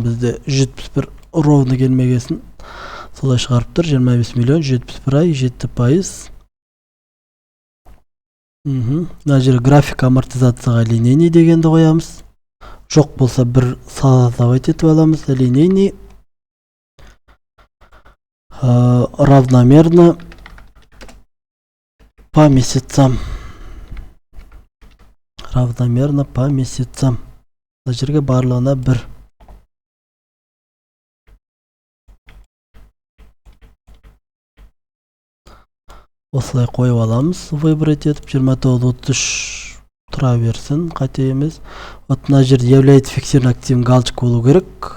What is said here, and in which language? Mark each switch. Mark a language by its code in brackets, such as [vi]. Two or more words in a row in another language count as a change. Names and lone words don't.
[kk] Бізде 171 ровно келмегесін. Солай шығарып тұр. 25 миллион 171 ай 7%. Мына жерге график амортизацияға линейный дегенді қоямыз. Жоқ болса бір создавать етіп аламыз. [ru] Линейный равномерно по месяцам. Равномерно по месяцам. [kk] Мына жерге барлығына 1. Осылай қойып аламыз. Выбрать етіп 29-33 тұра берсін. Қате емес. Вот мына жерде [ru] является фиксированный активный [kk] галочка болу керек.